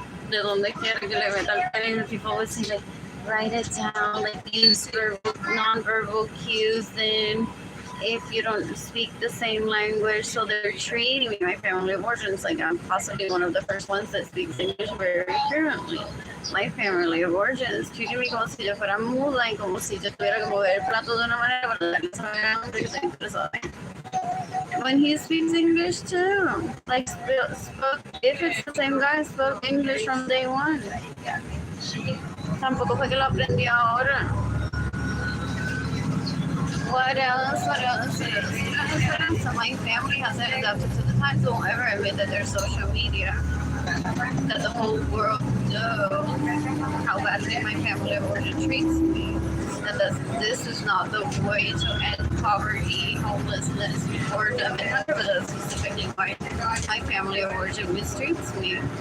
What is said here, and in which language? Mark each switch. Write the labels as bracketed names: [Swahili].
[Spanish] De donde quiera que le meta el pene, [English] people would say like, write it down, like use verbal, non-verbal cues, then if you don't speak the same language, so they're treating me, my family of origins, like I'm possibly one of the first ones that speaks English very fluently. My family of origins treating me [Spanish] como si yo fuera muda y como si yo tuviera que mover el plato de una manera para darle saber que estoy interesada. [English] When he speaks English too, like spoke, if it's the same guy, spoke English from day one. [Spanish] Tampoco fue que lo aprendí ahora. [English] What else? What else? So my family hasn't adapted to the times. They won't ever admit that there's social media. That the whole world knows how badly my family of origin treats me. And that this is not the way to end poverty, homelessness, or death, but that's specifically why my family of origin mistreats me.